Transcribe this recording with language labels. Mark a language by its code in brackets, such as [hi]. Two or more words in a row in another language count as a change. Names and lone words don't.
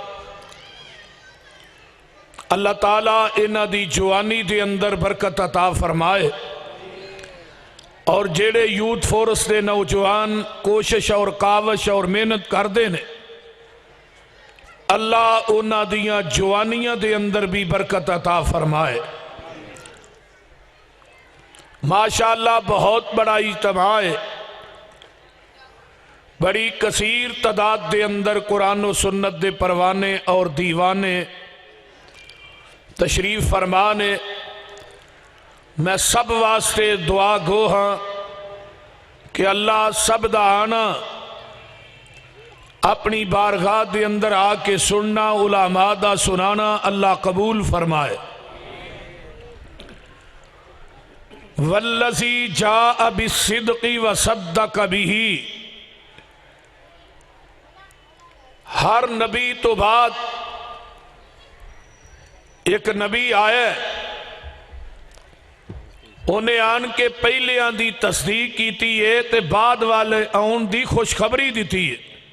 [pa] اللہ تعالیٰ انہاں دی جوانی دے اندر برکت عطا فرمائے، اور جیڑے یوتھ فورس دے نوجوان کوشش اور کاوش اور محنت کر دے نے، اللہ انہاں دیاں جوانیاں دے اندر بھی برکت عطا فرمائے۔ ماشاءاللہ بہت بڑا اجتماع ہے، بڑی کثیر تعداد دے اندر قرآن و سنت دے پروانے اور دیوانے تشریف فرمانے۔ میں سب واسطے دعا گو ہاں کہ اللہ سب دا آنا اپنی بارگاہ دے اندر آ کے سننا، علماء دا سنانا اللہ قبول فرمائے۔ [ar] والذی جاء بالصدق وصدق بہ، [pa] ہر نبی تو بعد ایک نبی آیا، انہیں آن کے پہلے آن دی تصدیق کیتی ہے تے بعد والے آن دی خوشخبری دیتی ہے۔